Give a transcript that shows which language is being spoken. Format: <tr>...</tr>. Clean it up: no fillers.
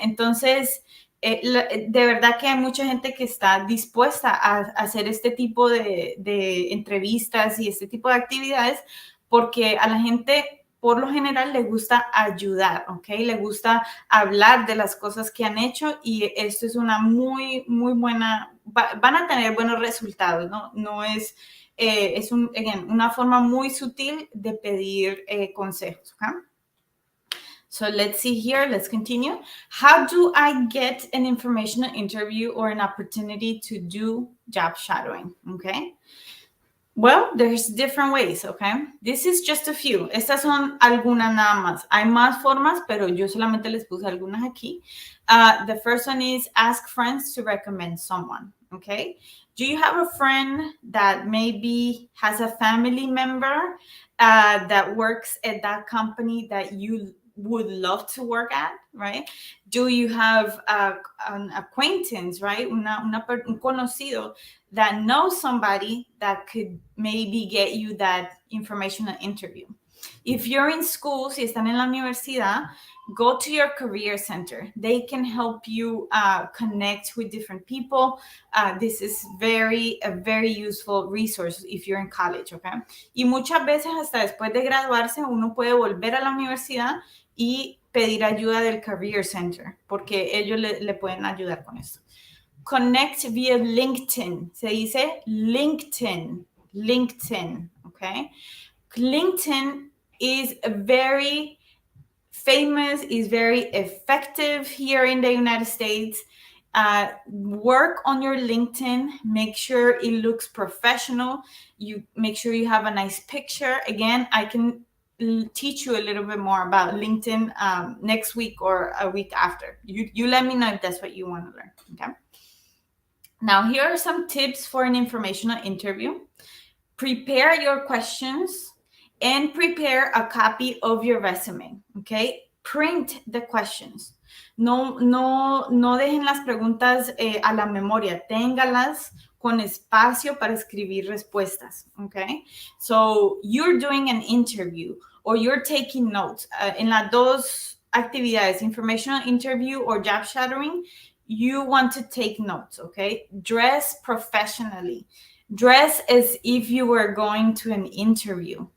<es>Entonces, de verdad que hay mucha gente que está dispuesta a hacer este tipo de entrevistas y este tipo de actividades, porque a la gente por lo general le gusta ayudar, ¿ok? Le gusta hablar de las cosas que han hecho y esto es una muy, muy buena, van a tener buenos resultados, ¿no? No es, una forma muy sutil de pedir consejos, ¿ok?</es> <en>So let's see here, let's continue. How do I get an informational interview or an opportunity to do job shadowing, okay? Well, there's different ways, okay? This is just a few.</en> <es>Estas son algunas nada más. Hay más formas, pero yo solamente les puse algunas aquí.</es> <en>The first one is ask friends to recommend someone, okay? Do you have a friend that maybe has a family member that works at that company that you would love to work at, right? Do you have an acquaintance, right?</en> <es>Un conocido</es> <en>that knows somebody that could maybe get you that informational interview? If you're in school,</en> <es>si están en la universidad,</es> <en>go to your career center. They can help you connect with different people. This is a very useful resource if you're in college, okay?</en> <es>Y muchas veces hasta después de graduarse uno puede volver a la universidad y pedir ayuda del career center porque ellos le pueden ayudar con esto.</es> <en>Connect via LinkedIn.</en> <es>Se dice</es> <en>LinkedIn, okay? LinkedIn is very famous, is very effective here in the United States. Work on your LinkedIn, make sure it looks professional. You make sure you have a nice picture. Again, I can teach you a little bit more about LinkedIn next week or a week after. You let me know if that's what you want to learn, okay? Now, here are some tips for an informational interview. Prepare your questions and prepare a copy of your resume, okay? Print the questions.</en> <es>No dejen las preguntas a la memoria. Téngalas con espacio para escribir respuestas, okay?</es> <en>So you're doing an interview or you're taking notes.</en> <es>En las dos actividades,</es> <en>informational interview or job shadowing, you want to take notes, okay? Dress professionally. Dress as if you were going to an interview.</en>